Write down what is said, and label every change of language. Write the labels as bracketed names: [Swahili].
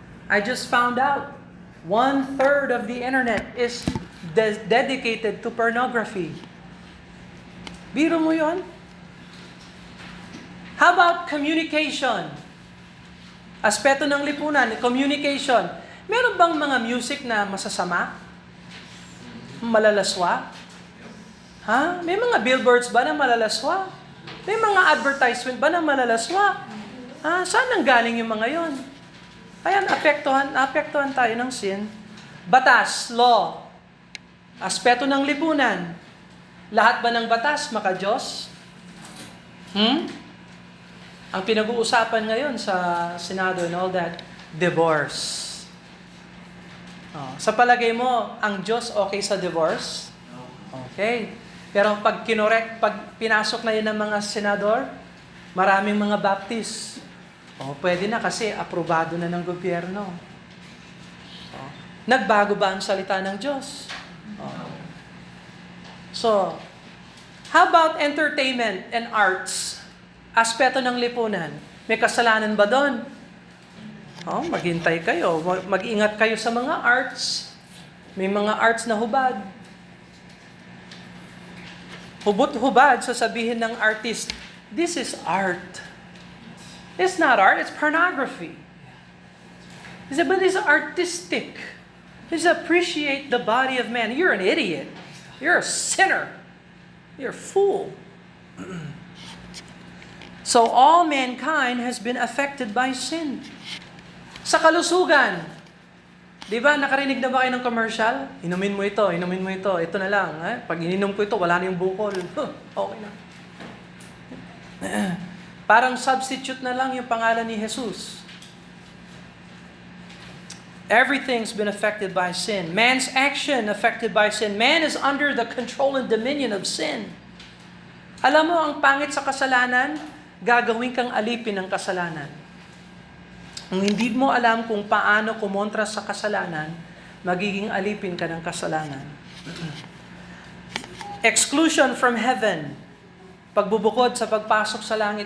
[English] I just found out 1/3 of the internet is dedicated to pornography. [Filipino] Biro mo yun? [English] How about communication? [Filipino] Aspeto ng lipunan, communication. Meron bang mga music na masasama? Malalaswa? Ha? May mga billboards ba na malalaswa? May mga advertisement ba na malalaswa? Saan nang galing yung mga yon? Ayan, apektuhan tayo ng sin. Batas, law. Aspeto ng lipunan. Lahat ba ng batas maka-Diyos? Ang pinag-uusapan ngayon sa Senado [English] and all that, [Filipino] divorce. Sa palagay mo, ang Diyos okay sa divorce? Okay. Pero pag pinasok na yun ng mga senador, maraming mga Baptist. Pwede na kasi aprobado na ng gobyerno. Nagbago ba ang salita ng Diyos? [English] So, how about entertainment and arts? [Filipino] Aspeto ng lipunan. May kasalanan ba doon? Oh, maghintay kayo. Mag-ingat kayo sa mga arts. May mga arts na hubad. Hubot-hubad, sasabihin ng artist, [English] this is art. It's not art, it's pornography. He said, but it's artistic. Just appreciate the body of man. You're an idiot. You're a sinner. You're a fool. So all mankind has been affected by sin. [Filipino] Sa kalusugan, di ba, nakarinig na ba kayo ng commercial? Inumin mo ito, ito na lang. Pag ininom ko ito, wala na yung bukol. Okay na. Parang substitute na lang yung pangalan ni Jesus. [English] Everything's been affected by sin. Man's action affected by sin. Man is under the control and dominion of sin. [Filipino] Alam mo, ang pangit sa kasalanan, gagawin kang alipin ng kasalanan. Kung hindi mo alam kung paano kumontra sa kasalanan, magiging alipin ka ng kasalanan. [English] Exclusion from heaven. [Filipino] Pagbubukod sa pagpasok sa langit.